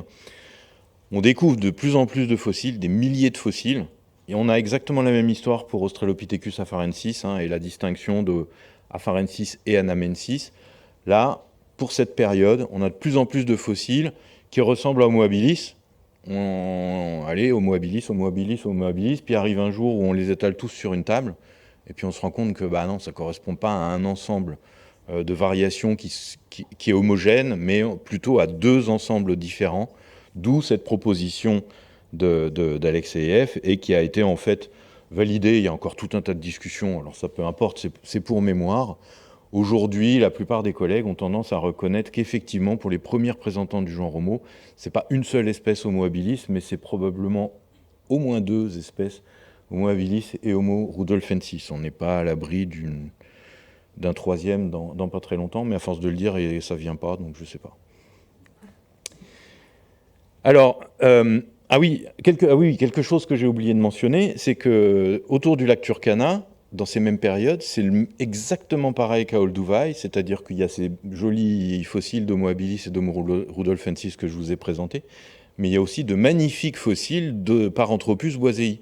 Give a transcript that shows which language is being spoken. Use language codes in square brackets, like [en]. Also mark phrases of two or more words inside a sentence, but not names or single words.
[fr] On découvre de plus en plus de fossiles, des milliers de fossiles, et on a exactement la même histoire pour Australopithecus afarensis, et la distinction de afarensis et anamensis. Là, pour cette période, on a de plus en plus de fossiles qui ressemblent à Homo habilis. Allez, Homo habilis, Homo habilis, Homo habilis, puis arrive un jour où on les étale tous sur une table, et puis on se rend compte que bah non, ça ne correspond pas à un ensemble de variations qui est homogène, mais plutôt à deux ensembles différents, d'où cette proposition d'Alexeyev, et qui a été en fait validée. Il y a encore tout un tas de discussions, alors ça peu importe, c'est pour mémoire. Aujourd'hui, la plupart des collègues ont tendance à reconnaître qu'effectivement, pour les premiers représentants du genre Homo, c'est pas une seule espèce Homo habilis, mais c'est probablement au moins deux espèces, Homo habilis et Homo rudolfensis. On n'est pas à l'abri d'un troisième dans pas très longtemps, mais à force de le dire, et ça vient pas, donc je sais pas. Alors, quelque chose que j'ai oublié de mentionner, c'est que autour du lac Turkana, dans ces mêmes périodes, c'est exactement pareil qu'à Olduvai, c'est-à-dire qu'il y a ces jolis fossiles d'Homo habilis et d'Homo rudolfensis que je vous ai présentés, mais il y a aussi de magnifiques fossiles de Paranthropus boisei.